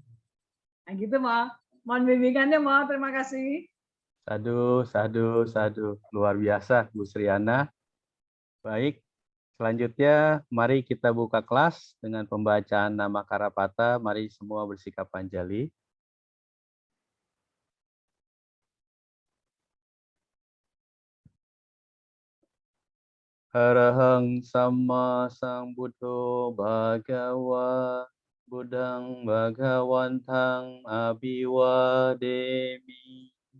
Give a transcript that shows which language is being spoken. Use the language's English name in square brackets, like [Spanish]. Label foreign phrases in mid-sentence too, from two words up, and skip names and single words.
[Indonesian] Nah gitu Mo. Mohon bimbingannya Mo. Terima kasih. [Pali] Sadu, sadu, sadu. [Indonesian] Luar biasa Bu Sriana. Baik, selanjutnya mari kita buka kelas dengan pembacaan nama Karapata. Mari semua bersikap panjali. [Pali] Arahang sama sambuddho bhagawa buddhang bhagawantang abhiwademi.